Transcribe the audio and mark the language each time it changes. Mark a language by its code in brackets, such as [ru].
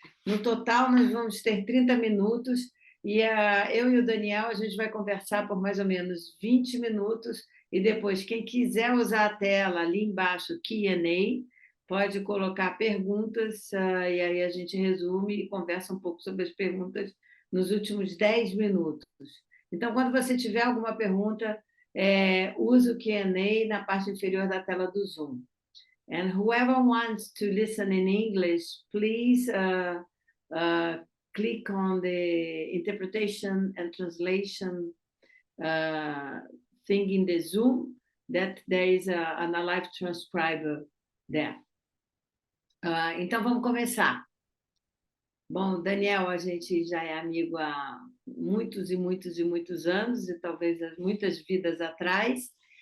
[pt] No total, nós vamos ter 30 minutos e eu e o Daniel, a gente vai conversar por mais ou menos 20 minutos e depois, quem quiser usar a tela ali embaixo, Q&A, pode colocar perguntas e aí a gente resume e conversa um pouco sobre as perguntas nos últimos 10 minutos. Então, quando você tiver alguma pergunta, use o Q&A na parte inferior da tela do Zoom. [en] And whoever wants to listen in English, please click on the interpretation and translation thing in the Zoom, that there is a live transcriber there. [pt] Então, vamos começar. Bom, Daniel, a gente já é amigo há muitos e muitos anos, e talvez muitas vidas atrás.